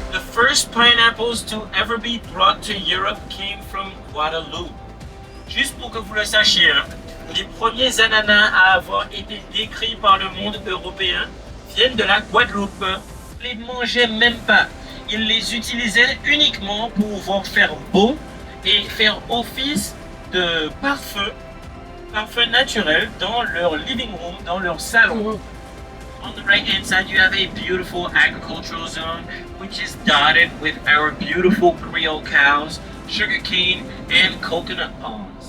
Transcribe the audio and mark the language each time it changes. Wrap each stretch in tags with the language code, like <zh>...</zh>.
<en>First pineapples to ever be brought to Europe came from Guadeloupe.</en> <fr>Juste pour que vous le sachiez, hein, les premiers ananas à avoir été décrits par le monde européen viennent de la Guadeloupe. Ils ne les mangeaient même pas. Ils les utilisaient uniquement pour pouvoir faire beau et faire office de parfum naturel dans leur</fr> <en>living room,</en> <fr>dans leur salon.</fr> <en>On the right hand side, you have a beautiful agricultural zone, which is dotted with our beautiful Creole cows, sugarcane, and coconut palms.</en>